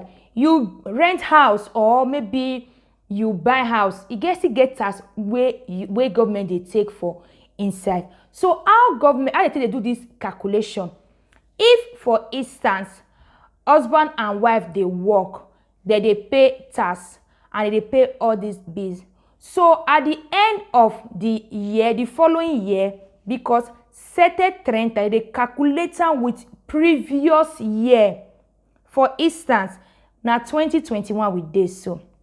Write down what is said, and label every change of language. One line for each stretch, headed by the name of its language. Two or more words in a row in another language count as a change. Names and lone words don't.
Nigerian Pidgin: You rent house or maybe you buy house, you still get tax wey government dey take for inside. So how they take dey do this calculation? If for instance husband and wife dey work, they pay tax and they pay all these bills. So at the end of the year, the following year, because
Italian: sete trenta,
Nigerian Pidgin: they calculate am with previous year. For instance, na 2021 we dey so.